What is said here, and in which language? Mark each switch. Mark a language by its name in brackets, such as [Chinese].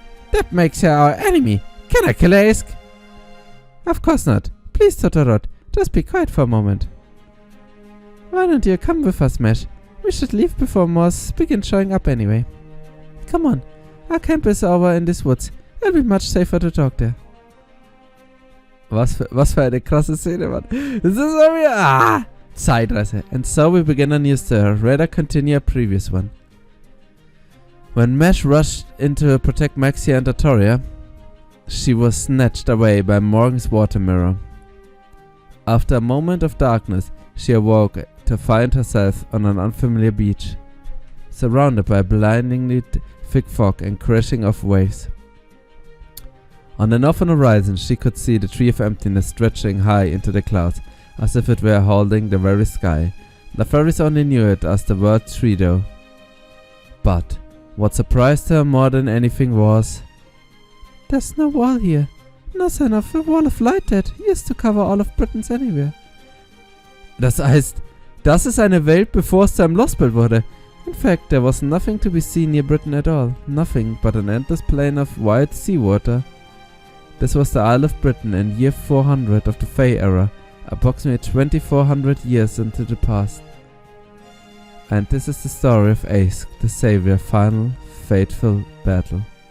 [English] That makes her our enemy. Can I kill her, Ask? Of course not. Please, Totorot, just be quiet for a moment. Why don't you come with us, Mesh? We should leave before Moss begins showing up anyway. Come on, our camp is over in these woods. It'll be much safer to talk there. [German] Was für eine krasse Szene, Mann. Das ist so wie... Zeitreise. And so we begin a new story. Rather continue a previous one. When Mesh rushed in to protect Maxia and Artoria, she was snatched away by Morgan's water mirror. After a moment of darkness, she awoke to find herself on an unfamiliar beach, surrounded by blindingly thick fog and crashing of waves. On the northern horizon, she could see the Tree of Emptiness stretching high into the clouds, as if it were holding the very sky. The fairies only knew it as the word tree though. But what surprised her more than anything was... There's no wall here. No sign of a wall of light that used to cover all of Britain's anywhere. Das heißt, das ist eine Welt, bevor es zu einem Lostbelt wurde. [English] In fact, there was nothing to be seen near Britain at all. Nothing but an endless plain of white seawater. This was the Isle of Britain in year 400 of the Fae era, approximately 2400 years into the past. And this is the story of Ask, the Savior, final, fateful battle.